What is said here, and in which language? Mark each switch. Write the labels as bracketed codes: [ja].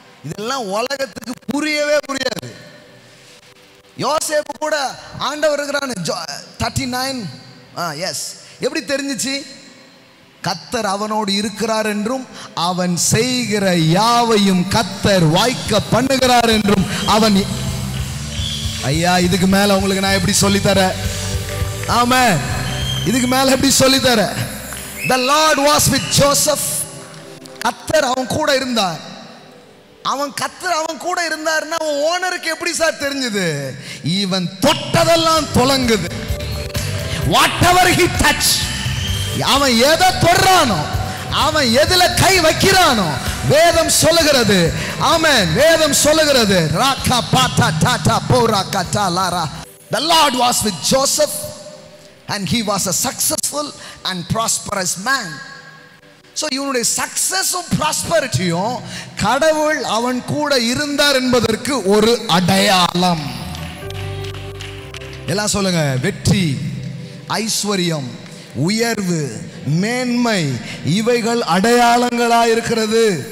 [ta] இதெல்லாம் உலகத்துக்கு புரியவே புரியாது. யோசேப்பு கூட ஆண்டவர் இருக்கிறான்னு 39 எஸ் எப்படி தெரிஞ்சிச்சு? கர்த்தர் அவனோடு இருக்கிறார் என்றும் அவன் செய்கிற யாவையும் கர்த்தர் வாய்க்க பண்ணுகிறார் என்றும் அவன். ஐயா, இதுக்கு மேல உங்களுக்கு நான் எப்படி சொல்லி தரேன்? ஆமென். இதுக்கு மேல எப்படி சொல்லி தரேன்? [en] The Lord was with Joseph. [ta] கர்த்தர் அவன் கூட இருந்தார். கர்த்தர் அவன் கூட இருந்தார்னா அவன் ஓனருக்கு எப்படி சார் தெரிஞ்சது? இவன் தொட்டதெல்லாம் தொலங்குது. [en] Whatever he touch, [ta] அவன் எதை தொடுறானோ, அவன் எதுல கை வைக்கிறானோ, வேதம் சொல்லுகிறது. ஆமென். வேதம் சொல்லுகிறது. ராகா பாட்டா டாடா போரா கட்டா Laura. [en] The Lord was with Joseph and he was a successful and prosperous man. [ta] So இவனுடைய சக்சஸும் ப்ராஸ்பரிட்டியும் கடவுள் அவன் கூட இருந்தார் என்பதற்கு ஒரு அடையாளம். எல்லாம் சொல்லுங்க. வெற்றி, ஐஸ்வர்யம், உயர்வு, மேன்மை, இவைகள் அடையாளங்களா இருக்கிறது.